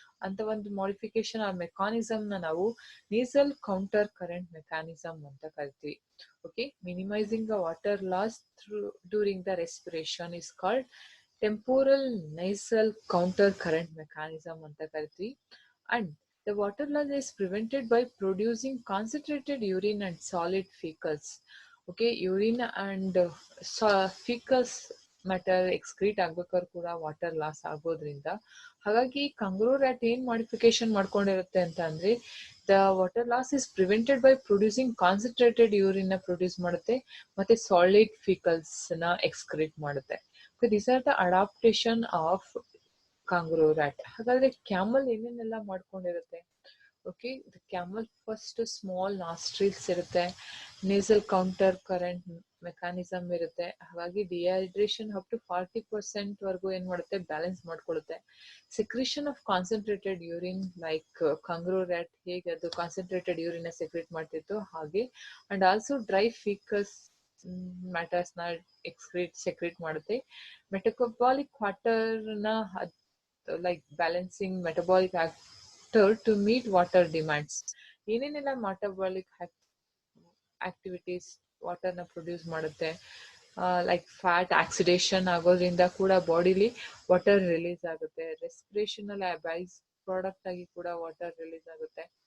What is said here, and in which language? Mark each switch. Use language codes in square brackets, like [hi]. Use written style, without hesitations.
[kn] ಅಂತ ಒಂದು ಮಾಡಿಫಿಕೇಶನ್ ಆ ಮೆಕಾನಿಸಮ್ ನ ನಾವು ನೇಸಲ್ ಕೌಂಟರ್ ಕರೆಂಟ್ ಮೆಕಾನಿಸಮ್ ಅಂತ ಕರಿತೀವಿ. [en] Okay, minimising the water loss through during the respiration is called temporal nasal counter current mechanism ಅಂತ ಕರಿತೀವಿ. And the water loss is prevented by producing concentrated urine and solid fecals. [kn] Okay, urine and ಫೀಕಲ್ಸ್ matter excrete ಆಗ್ಬೇಕಾದ್ರೆ ಕೂಡ water loss ಆಗೋದ್ರಿಂದ, ಹಾಗಾಗಿ ಕಂಗ್ರೂ rat ಏನ್ modification ಮಾಡ್ಕೊಂಡಿರುತ್ತೆ ಅಂತ ಅಂದ್ರೆ the water loss is prevented by producing concentrated urine ನ produce ಮಾಡುತ್ತೆ ಮತ್ತೆ ಸಾಲಿಡ್ ಫೀಕಲ್ಸ್ ನ ಎಕ್ಸ್ಕ್ರೀಟ್ ಮಾಡುತ್ತೆ. [en] These are the adaptation of kangaroo rat. [kn] ಹಾಗಾದ್ರೆ ಕ್ಯಾಮಲ್ ಏನೇನೆಲ್ಲ ಮಾಡ್ಕೊಂಡಿರುತ್ತೆ? Okay, camel first small nostrils ಇರುತ್ತೆ, ನೇಸಲ್ ಕೌಂಟರ್ ಕರೆಂಟ್ ಮೆಕಾನಿಸಮ್ ಇರುತ್ತೆ. ಹಾಗಾಗಿ ಡಿಹೈಡ್ರೇಷನ್ ಅಪ್ ಟು 40% ವರೆಗೂ ಏನ್ ಮಾಡುತ್ತೆ? Balance ಮಾಡ್ಕೊಳ್ಳುತ್ತೆ. Secretion of concentrated urine, like ಕಂಗ್ರೂ rat ಹೇಗೆ ಅದು ಕಾನ್ಸಂಟ್ರೇಟೆಡ್ ಯೂರಿನ್ ಸೆಕ್ರೇಟ್ ಮಾಡ್ತಿತ್ತು ಹಾಗೆ. ಅಂಡ್ ಆಲ್ಸೋ ಡ್ರೈ ಫೀಕಸ್ ಮ್ಯಾಟರ್ಸ್ ನ ಸೆಕ್ರೇಟ್ ಮಾಡುತ್ತೆ. [en] Metabolic water ನ like balancing metabolic factor to meet water demands. [kn] ಏನೇನೆಲ್ಲ ಮೆಟಬಾಲಿಕ್ ಆಕ್ಟಿವಿಟೀಸ್ ವಾಟರ್ನ ಪ್ರೊಡ್ಯೂಸ್ ಮಾಡುತ್ತೆ, ಲೈಕ್ ಫ್ಯಾಟ್ ಆಕ್ಸಿಡೇಷನ್ ಆಗೋದ್ರಿಂದ ಕೂಡ ಬಾಡಿಲಿ ವಾಟರ್ ರಿಲೀಸ್ ಆಗುತ್ತೆ, ರೆಸ್ಪಿರೇಷನ್ ಅಲ್ಲಿ ಬೈಸ್ ಪ್ರಾಡಕ್ಟ್ ಆಗಿ ಕೂಡ ವಾಟರ್ ರಿಲೀಸ್ ಆಗುತ್ತೆ.